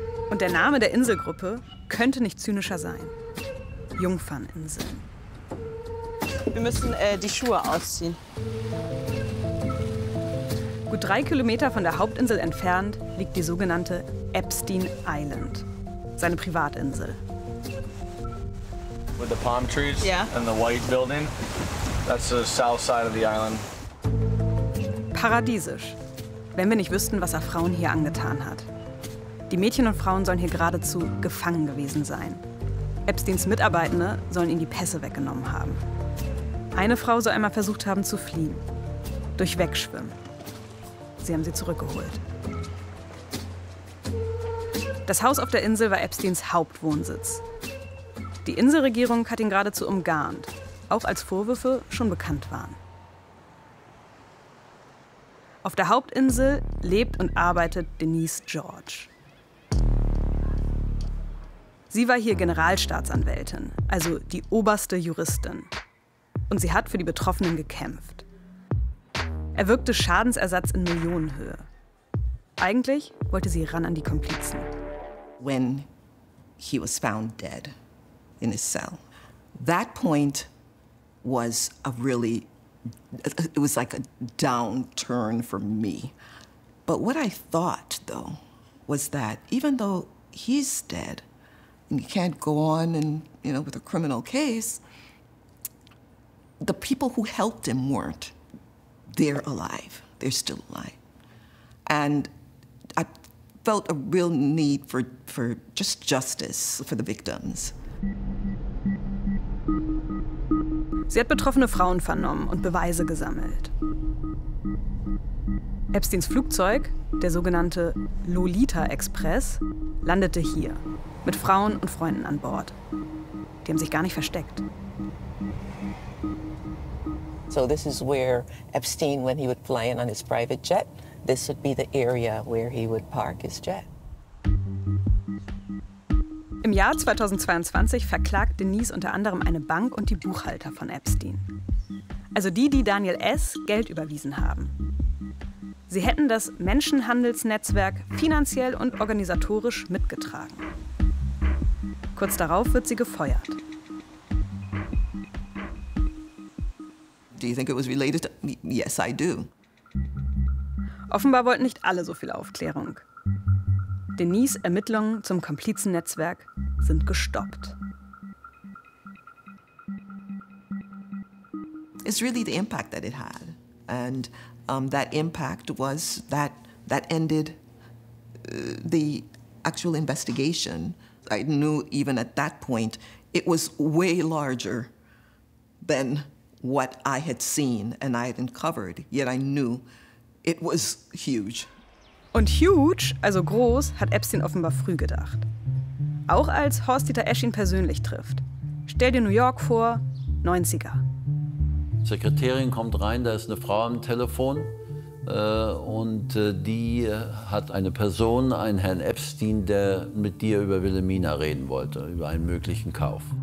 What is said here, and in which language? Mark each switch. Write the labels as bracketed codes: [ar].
[de] Und der Name der Inselgruppe könnte nicht zynischer sein. Jungferninsel. Wir müssen die Schuhe ausziehen. Gut 3 Kilometer von der Hauptinsel entfernt liegt die sogenannte Epstein Island, seine Privatinsel. [en] With the palm trees, yeah. And the white building. That's the south side of the island. [de] Paradiesisch. Wenn wir nicht wüssten, was er Frauen hier angetan hat. Die Mädchen und Frauen sollen hier geradezu gefangen gewesen sein. Epsteins Mitarbeitende sollen ihnen die Pässe weggenommen haben. Eine Frau soll einmal versucht haben zu fliehen. Durch Wegschwimmen. Sie haben sie zurückgeholt. Das Haus auf der Insel war Epsteins Hauptwohnsitz. Die Inselregierung hat ihn geradezu umgarnt, auch als Vorwürfe schon bekannt waren. Auf der Hauptinsel lebt und arbeitet Denise George. Sie war hier Generalstaatsanwältin, also die oberste Juristin. Und sie hat für die Betroffenen gekämpft. Erwirkte Schadensersatz in Millionenhöhe. Eigentlich wollte sie ran an die Komplizen. [en] When he was found dead in his cell, that point was a really, it was like a downturn for me. But what I thought though was that even though he's dead and you can't go on and, you know, with a criminal case, the people who helped him weren't. They're alive. They're still alive. And I felt a real need for just justice for the victims. [de] Sie hat betroffene Frauen vernommen und Beweise gesammelt. Epsteins Flugzeug, der sogenannte Lolita Express, landete hier, mit Frauen und Freunden an Bord. Die haben sich gar nicht versteckt. [en] So this is where Epstein, when he would fly in on his private jet, this would be the area where he would park his jet. [de] Im Jahr 2022 verklagt Denise unter anderem eine Bank und die Buchhalter von Epstein. Also die, die Daniel S. Geld überwiesen haben. Sie hätten das Menschenhandelsnetzwerk finanziell und organisatorisch mitgetragen. Kurz darauf wird sie gefeuert. [en] Do you think it was related to me? Yes, I do. [de] Offenbar wollten nicht alle so viel Aufklärung. Denise' Ermittlungen zum Komplizennetzwerk sind gestoppt. [en] It's really the impact that it had. And that impact was that that ended the actual investigation. I knew even at that point it was way larger than what I had seen and I had uncovered, yet I knew it was huge. [de] Und huge, also groß, hat Epstein offenbar früh gedacht. Auch als Horst-Dieter Esch ihn persönlich trifft. Stell dir New York vor, 90er. Sekretärin kommt rein, da ist eine Frau am Telefon. Und die hat eine Person, einen Herrn Epstein, der mit dir über Wilhelmina reden wollte, über einen möglichen Kauf.